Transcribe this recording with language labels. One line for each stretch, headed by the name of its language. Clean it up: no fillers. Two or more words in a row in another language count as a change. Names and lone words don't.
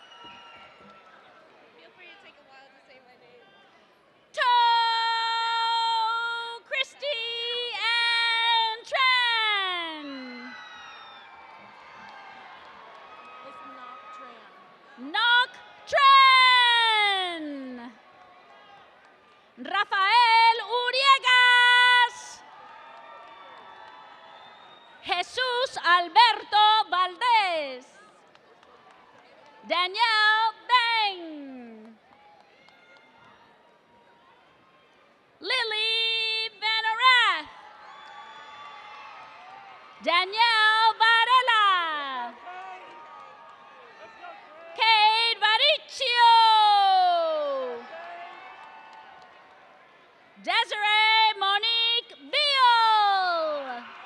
English: Feel free to take a while to say my name. To Christy and Tran. It's not Tran. Knock Tran. Rafael Uriegas. Jesús Alberto Valdés. Danielle Beng. Lily Venerath. Danielle Varela. Cade Varicio. Desiree Monique Beal.